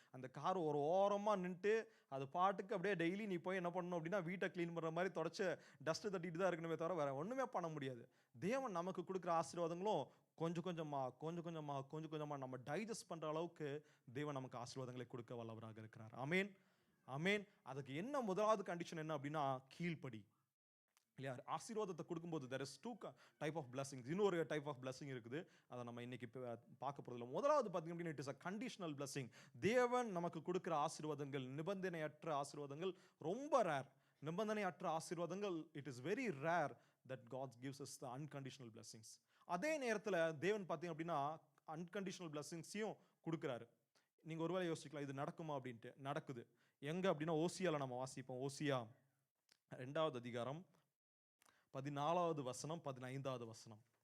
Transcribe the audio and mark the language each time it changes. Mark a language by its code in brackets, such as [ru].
[ta] அந்த கார் ஒரு ஓரமா நின்னுட்டு அது பாட்டுக்கு அப்படியே டெய்லி நீ போய் என்ன பண்ணணும் அப்படின்னா வீட்டை க்ளீன் பண்ற மாதிரி தொடச்சு டஸ்ட் தட்டிட்டு தான் இருக்கணுமே தவிர வேற ஒண்ணுமே பண்ண முடியாது. தேவன் நமக்கு கொடுக்குற ஆசீர்வாதங்களும் கொஞ்சம் கொஞ்சமா கொஞ்சம் கொஞ்சமா கொஞ்சம் கொஞ்சமா நம்ம டைஜஸ்ட் பண்ற அளவுக்கு தேவன் நமக்கு ஆசீர்வாதங்களை கொடுக்க வல்லவராக இருக்கிறார். ஆமென், ஆமென். அதுக்கு என்ன முதலாவது கண்டிஷன் என்ன அப்படின்னா கீழ்ப்படி. இல்லையா? ஆசீர்வாதத்தை கொடுக்கும்போது [en] there is two type of blessings. [ta] இன்னொரு [en] type of blessing [ta] இருக்குது. அதை நம்ம இன்னைக்கு பார்க்க போறதில்ல. முதலாவது பார்த்தீங்க அப்படின்னா [en] It is a conditional blessing. [ta] தேவன் நமக்கு கொடுக்கிற ஆசீர்வாதங்கள், நிபந்தனையற்ற ஆசீர்வாதங்கள் ரொம்ப ரேர். நிபந்தனையற்ற ஆசீர்வாதங்கள் [en] It is very rare that God gives us the unconditional blessings. [ta] அதே நேரத்தில் தேவன் பார்த்தீங்க அப்படின்னா அன்கண்டிஷனல் blessings-ஐயும் கொடுக்குறாரு. நீங்க ஒருவேளை யோசிக்கலாம் இது நடக்குமா அப்படின்ட்டு. நடக்குது. எங்க அப்படின்னா ஓசியால நம்ம வாசிப்போம். ஓசியா 2வது அதிகாரம் 14வது வசனம் 15வது வசனம்.